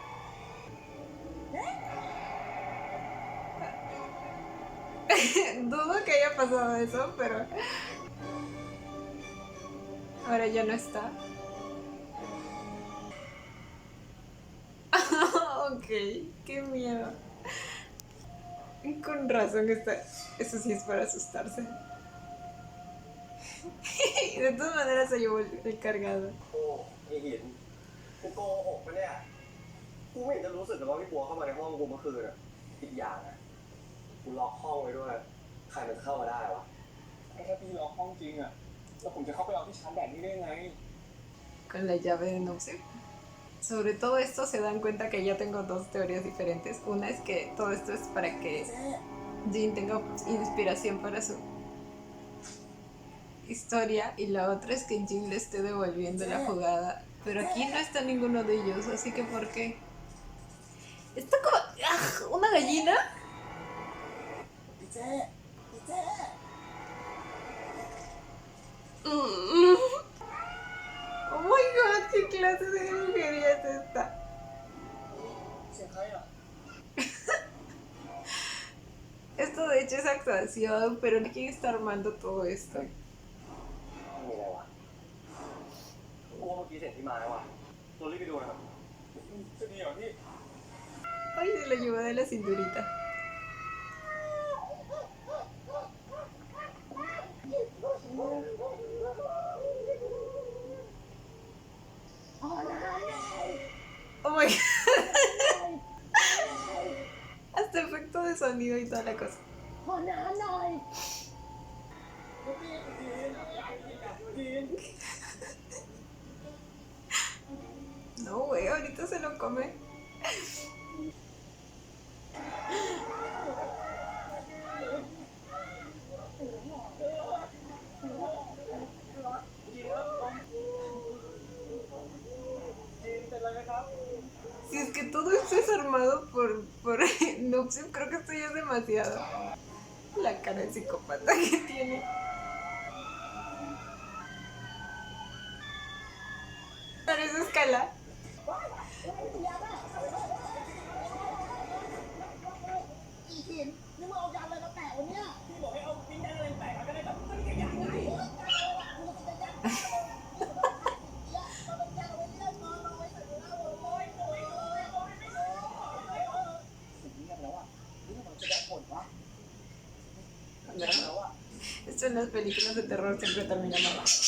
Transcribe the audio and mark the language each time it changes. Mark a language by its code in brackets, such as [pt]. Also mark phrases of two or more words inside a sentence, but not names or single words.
[es] Dudo que haya pasado eso, pero ahora ya no está. Ok, qué miedo. Con razón está. Eso sí es para asustarse. De todas maneras se llevó el cargado. [th] โอ้ไอ้หินกูโกหกปะเนี่ยกูไม่เห็นจะรู้สึกเลยว่าพี่บัวเข้ามาในห้องกูเมื่อคืนอ่ะอีกอย่างอ่ะกูล็อกห้องไว้ด้วยใครมันจะเข้ามาได้วะถ้าพี่ล็อกห้องจริงอ่ะแล้วผมจะเข้าไปเอาที่ชาร์จแบตนี่ได้ไง [es] Con la llave de Noxie. Sobre todo esto se dan cuenta que ya tengo 2 teorías diferentes. Una es que todo esto es para que Jin tenga inspiración para su historia, y la otra es que Jin le esté devolviendo la jugada. Pero aquí no está ninguno de ellos, así que ¿por qué? Está como... ¡Ah! ¿Una gallina? [th] พี่เจ๊พี่เจ๊ [en] Oh my god, [es] ¿qué clase de brujería es esta? [th] เสียงใครอ่ะ [es] Esto de hecho es actuación, pero ¿quién está armando todo esto? [th] มีอะไรวะกูว่าเมื่อกี้เสียงที่มาแล้วว่ะตัวรีบไปดูนะครับจะดีเหรอพี่ [es] Ay, se lo llevó de la cinturita. [en] Oh my god. [es] Hasta efecto de sonido y toda la cosa. [th] ขอน้ำหน่อย [es] No, güey, ahorita se lo come. Si es que todo esto es armado por Noxie, creo que esto ya es demasiado. La cara de psicópata que tiene. Parece escala. [th] อีหินนี่มึงเอายันอะไรมาแปะวะเนี่ย พี่บอกให้เอาปิ้งย่างอะไรแปะก็ได้แบบก็นี่ก็อยากไง [es] Esto en las películas de terror siempre termina mal.